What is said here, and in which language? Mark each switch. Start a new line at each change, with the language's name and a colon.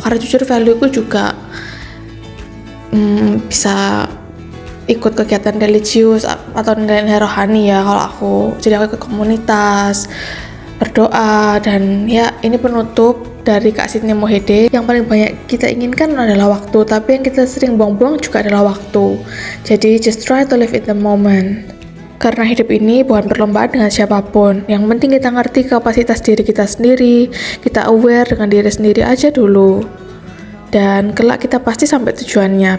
Indonesian: Karena jujur value ku juga bisa ikut kegiatan religius atau nilai rohani ya kalau aku. Jadi aku ikut komunitas, berdoa, dan ya ini penutup dari Kak Sydney Mohede. Yang paling banyak kita inginkan adalah waktu, tapi yang kita sering buang-buang juga adalah waktu.
English: Jadi just try to live in the moment.
Indonesian: Karena hidup ini bukan perlombaan dengan siapapun. Yang penting kita ngerti kapasitas diri kita sendiri, kita aware dengan diri sendiri aja dulu. Dan kelak kita pasti sampai tujuannya.